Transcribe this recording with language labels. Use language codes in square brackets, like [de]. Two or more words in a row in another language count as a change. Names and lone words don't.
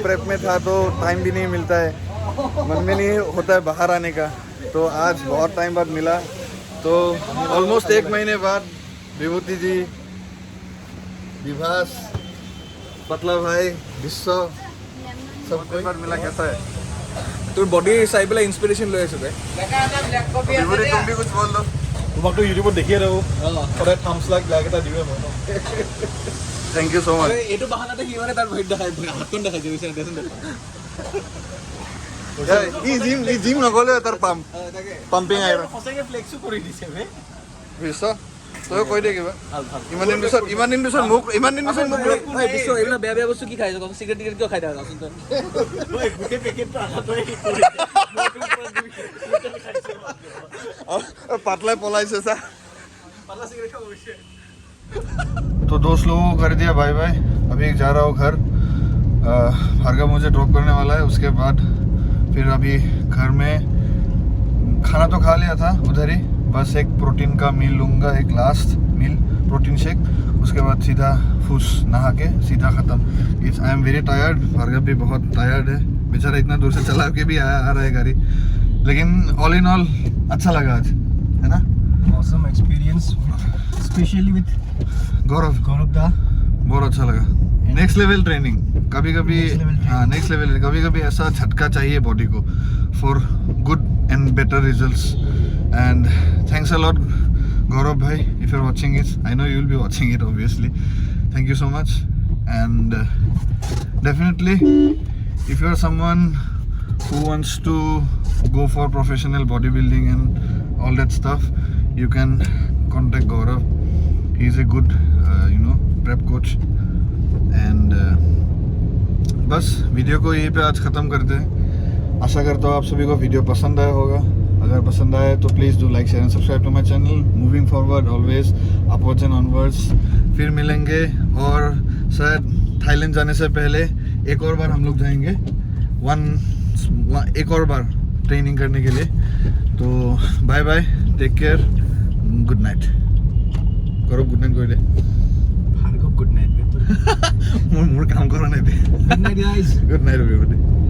[hi] प्रेप में था तो टाइम भी नहीं मिलता है मन में नहीं होता है बाहर आने का। तो आज बहुत टाइम बाद मिला तो ऑलमोस्ट 1 महीने बाद विभूति जी विभास पतला भाई विश्व सब कोई बार मिला। कैसा है [as] তোর বডি চাই পেলাই ইনস্পিৰেশ্যন লৈ আছোঁ [hi] विभूति तुम भी कुछ बोल दो। [as] তোমাকতো ইউটিউবত দেখিয়ে থাকোঁ সদায় [en] thumbs like like [as] এটা দিওঁ মই [en] thank you so much. [as] এইটো বাহানাতে সি মানে তাৰ ভৰিত দেখাই হাতখন দেখাই দিছে দেচোন ই জিম নগ'লে তাৰ পাম্পিং আহিব সঁচাকৈ ফ্লেক্সো কৰি দিছে বে বিশ্ব তই কৈ দে কিবা। ইমান দিন পিছত মোক ভাই বিশ্ব এইবিলাক বেয়া বেয়া বস্তু কি খাই আছ চিগাৰেট টিগাৰেট কিয় খাই থাকা কচোন তই গোটেই পেকেটটো আনাতই পাতলাই পলাইছে চা। পাতলা চিগাৰেট খাব গৈছে। [hi] तो दोस्त लोगों को कर दिया [en] bye bye. [hi] अभी जा रहा हूँ घर। भार्गव मुझे ड्रॉप करने वाला है उसके बाद फिर अभी घर में खाना तो खा लिया था उधर ही बस एक प्रोटीन का मील लूँगा एक [en] last meal protein shake [hi] उसके बाद सीधा फूस नहा के सीधा ख़त्म। [en] I am very tired. [hi] भार्गव भी बहुत टायर्ड है बेचारा इतना दूर से चला के भी आ रहा है गाड़ी लेकिन [en] all in all [hi] अच्छा लगा आज है ना। [en] awesome experience specially with गौरव दा [hi] बहुत अच्छा लगा। [en] next level training [hi] कभी कभी हाँ [en] next level [hi] कभी कभी ऐसा झटका चाहिए बॉडी को [en] for good and better results And thanks a lot, Gaurav bhai, if you're watching it. I know you'll be watching it, obviously. Thank you so much. And definitely, if you're someone who wants to go for professional bodybuilding and all that stuff, you can contact Gaurav. He's a good prep coach. [hi] And बस वीडियो को यहीं पे आज ख़त्म करते हैं. आशा करता हूँ आप सभी को वीडियो पसंद आया होगा. अगर पसंद आए तो [en] please do like share and subscribe to my channel. moving forward always upwards and onwards. [hi] फिर मिलेंगे और शायद थाईलैंड जाने से पहले एक और बार हम लोग जाएंगे एक और बार ट्रेनिंग करने के लिए. [en] तो bye bye, take care, good night. [hi] करो [en] good night [hi] कोई [en] भार्गव good night. [hi] मोर काम करो नहीं. [en] Good night guys. good night everybody.